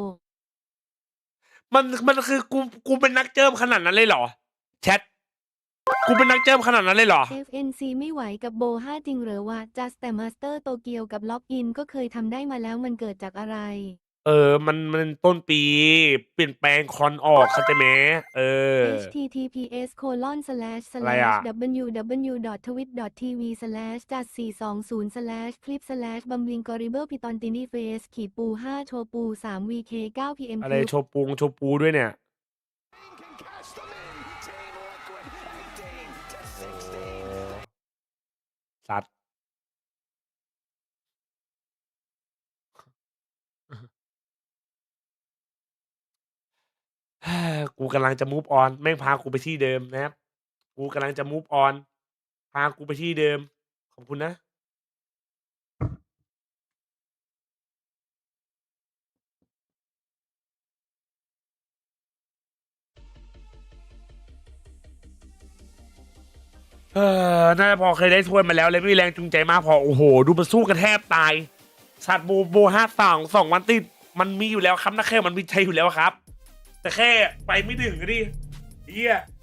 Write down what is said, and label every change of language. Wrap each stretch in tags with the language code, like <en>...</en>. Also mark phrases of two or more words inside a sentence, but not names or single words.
<th>มันคือกูเป็นนักเจิมขนาดนั้นเลยเหรอแชทกูเป็นนักเจิมขนาดนั้นเลยเหรอ FNC ไม่ไหวกับโบ5จริงเหรอวะจัสแต่มาสเตอร์โตเกียวกับล็อกอินก็เคยทำได้มาแล้วมันเกิดจากอะไร มันต้นปีเปลี่ยนแปลงคอนออกเข้าใจไหม https://www.twit.tv/just420/clip/bamblinggorible/pitontinifes-bu5 โชปู 9pm โชปูด้วยเนี่ยสัตว์กูกำลังจะ</th> <en>move on</en> <th>แม่งพากูไปที่เดิมนะครับกูกำลังจะ</th> <en>move on</en> <th>พากูไปที่เดิมขอบคุณนะ น่าจะพอเคยได้ถ้วยมาแล้วเลยไม่มีแรงจูงใจมากพอโอ้โหดูมันสู้กันแทบตายสัตว์โบ5-2 วันติดมันมีอยู่แล้วครับนะแค่มันมีใจอยู่แล้วครับ แต่แค่ไปไม่ถึงดิเฮีย</th>